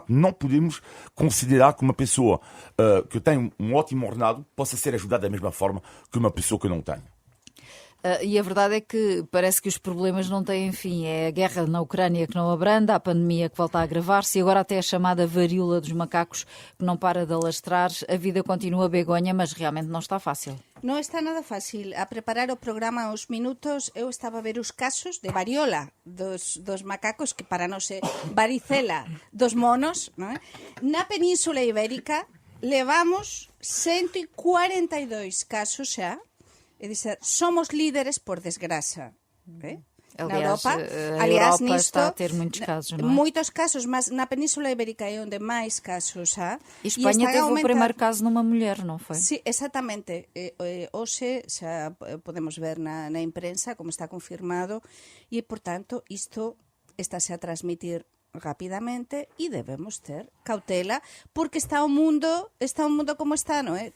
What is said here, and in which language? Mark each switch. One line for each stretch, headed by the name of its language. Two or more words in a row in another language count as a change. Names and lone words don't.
Portuguese: Não podemos considerar que uma pessoa que tem um ótimo ordenado possa ser ajudada da mesma forma que uma pessoa que não tem. E a verdade é que parece que os problemas não têm fim. É a guerra na Ucrânia que não abranda, a pandemia que volta a agravar-se e agora até a chamada varíola dos macacos que não para de alastrar. A vida continua Begonha, mas realmente não está fácil.
Galician: Non está nada fácil. A preparar o programa aos minutos, eu estaba a ver os casos de variola dos macacos, que para nós é varicela dos monos, non é? Na Península Ibérica levamos 142 casos xa. É dizer, somos líderes por desgraça. Okay?
Portuguese: Aliás, na Europa, a Europa está a ter muitos casos, não é? Muitos casos, mas na Península Ibérica é onde mais casos há. E Espanha teve o primeiro caso numa mulher, não foi? Sim, exatamente.
Galician: Hoxe xa podemos ver na imprensa como está confirmado e, portanto, isto está-se a transmitir rapidamente e debemos ter cautela porque está o mundo como está, non é?